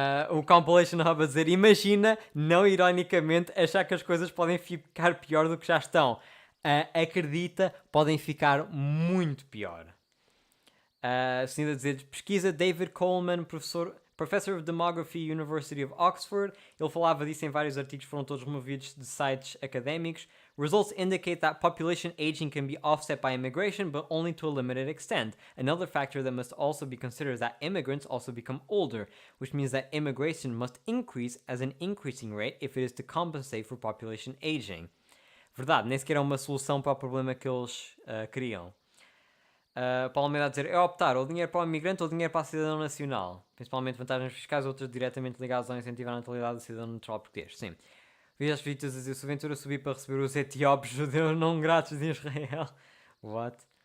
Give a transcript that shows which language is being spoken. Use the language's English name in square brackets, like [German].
[Portuguese] O Compilation Hub a dizer, imagina, não ironicamente, achar que as coisas podem ficar pior do que já estão. Acredita, podem ficar muito pior. Assim a dizer, pesquisa David Coleman, Professor of Demography, University of Oxford. Ele falava disso em vários artigos, foram todos removidos de sites académicos. [English] Results indicate that population aging can be offset by immigration, but only to a limited extent. Another factor that must also be considered is that immigrants also become older, which means that immigration must increase as an increasing rate if it is to compensate for population aging. [Portuguese] Verdade, nem sequer é uma solução para o problema que eles criam. Paulo Almeida a dizer, é optar ou dinheiro para o imigrante ou dinheiro para a cidadão nacional. Principalmente vantagens fiscais, outras diretamente ligadas ao incentivar a natalidade do cidadão natural português. Sim. Vi as visitas a dizer, se o Ventura subir para receber os etíopes judeus não gratos de Israel. [English] What?